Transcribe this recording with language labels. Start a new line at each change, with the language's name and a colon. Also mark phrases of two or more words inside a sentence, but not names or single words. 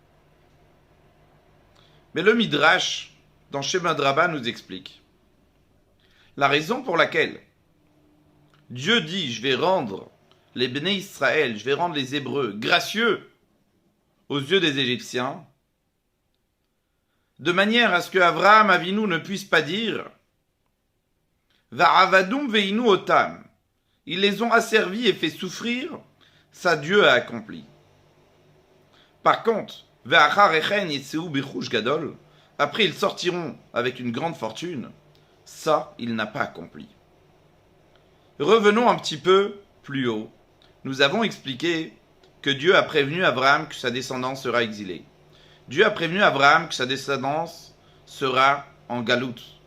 French: Mais le Midrash, dans Shemot Rabbah, nous explique la raison pour laquelle Dieu dit, je vais rendre les
Hebrew: בני ישראל,
French: je vais rendre les Hébreux gracieux aux yeux des Égyptiens, de manière à ce que Avraham Avinu ne puisse pas dire
Hebrew: ועבדום וענו אותם.
French: Ils les ont asservis et fait souffrir, ça Dieu a accompli. Par contre,
Hebrew: ואחרי כן יצאו ברכוש גדול,
French: après ils sortiront avec une grande fortune, ça il n'a pas accompli. Revenons un petit peu plus haut. Nous avons expliqué que Dieu a prévenu Abraham que sa descendance sera exilée. Dieu a prévenu Abraham que sa descendance sera en galoute.